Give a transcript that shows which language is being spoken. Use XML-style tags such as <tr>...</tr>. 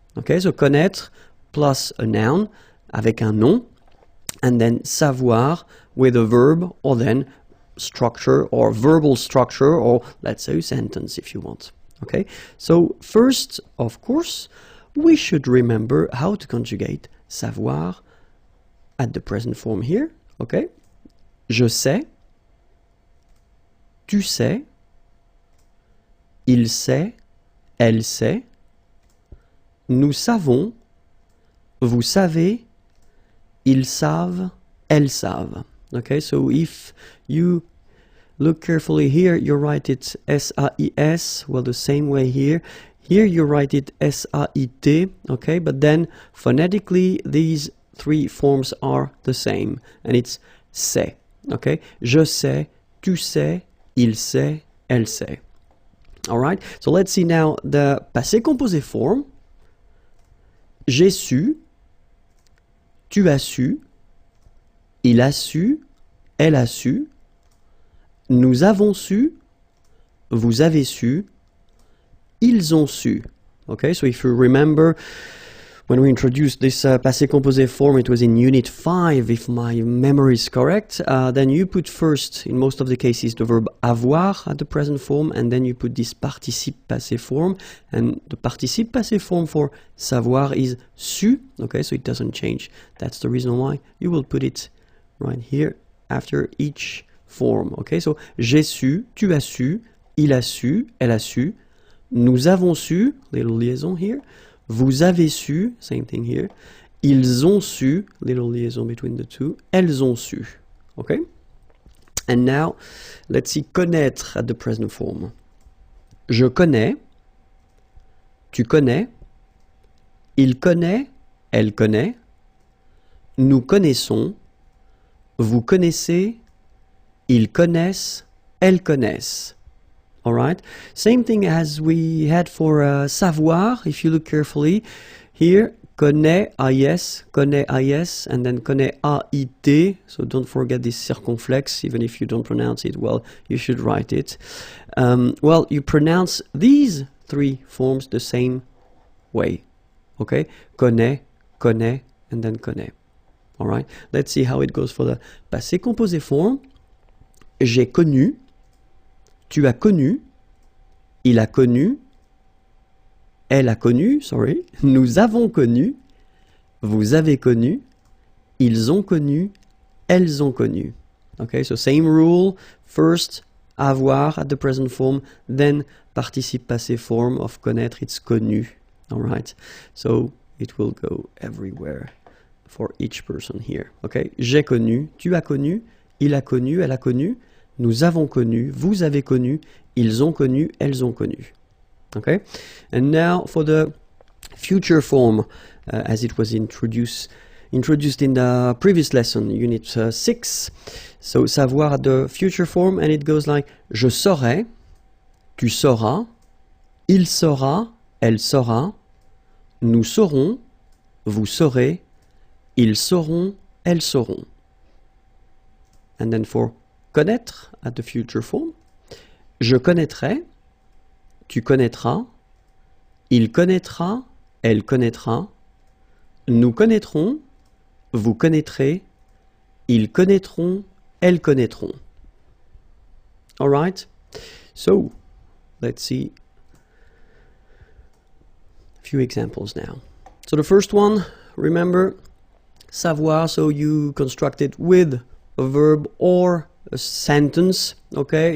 <en>Okay, so connaître plus a noun</en> <fr>avec un nom,</fr> <en>and then savoir with a verb, or then structure or verbal structure, or let's say a sentence if you want. Okay, so first, of course, we should remember how to conjugate savoir at the present form here.</en> <fr>Okay, je sais, tu sais, il sait, elle sait, nous savons, vous savez, ils savent, elles savent.</fr> <en>Okay, so if you look carefully here, you write it S-A-I-S, well, the same way here. Here you write it S-A-I-T, okay, but then phonetically these three forms are the same, and it's c'est, okay?</en> <fr>Je sais, tu sais, il sait, elle sait.</fr> <en>All right, so let's see now the passé composé form.</en> <fr>J'ai su, tu as su, il a su, elle a su, nous avons su, vous avez su, ils ont su.</fr> <en>Okay, so if you remember, when we introduced this passé composé form, it was in Unit 5, if my memory is correct. Then you put first, in most of the cases, the verb avoir at the present form, and then you put this participe passé form. And the participe passé form for savoir is su. Okay, so it doesn't change. That's the reason why you will put it right here after each form.</en> <fr>Okay, so j'ai su, tu as su, il a su, elle a su, nous avons su,</fr> <en>little liaison here,</en> <fr>vous avez su,</fr> <en>same thing here,</en> <fr>ils ont su,</fr> <en>little liaison between the two,</en> <fr>elles ont su.</fr> <en>Okay, and now let's see connaître at the present form.</en> <fr>Je connais, tu connais, il connaît, elle connaît, nous connaissons, vous connaissez, ils connaissent, elles connaissent.</fr> <en>All right, same thing as we had for savoir. If you look carefully here, connaît, AIS, and then connaît, AIT. So don't forget this circumflex, even if you don't pronounce it well, you should write it. Well, you pronounce these three forms the same way. Okay, connaît, and then connaît. All right, let's see how it goes for the passé composé form.</en> <fr>J'ai connu, tu as connu, il a connu, elle a connu, sorry, nous avons connu, vous avez connu, ils ont connu, elles ont connu.</fr> <en>Okay, so same rule, first avoir at the present form, then participe passé form of connaître, it's connu. All right, so it will go everywhere for each person here.</en> <fr>Okay, j'ai connu, tu as connu, il a connu, elle a connu, nous avons connu, vous avez connu, ils ont connu, elles ont connu.</fr> <en>Okay, and now for the future form, as it was introduced in the previous lesson, Unit 6. So savoir at the future form, and it goes like</en> <fr>je saurai, tu sauras, il saura, elle saura, nous saurons, vous saurez, ils sauront, elles sauront.</fr> <en>And then for connaître at the future form,</en> <fr>je connaîtrai, tu connaîtras, il connaîtra, elle connaîtra, nous connaîtrons, vous connaîtrez, ils connaîtront, elles connaîtront.</fr> <en>All right? So, let's see a few examples now. So the first one, remember, savoir, so you construct it with a verb or a sentence, okay?</en>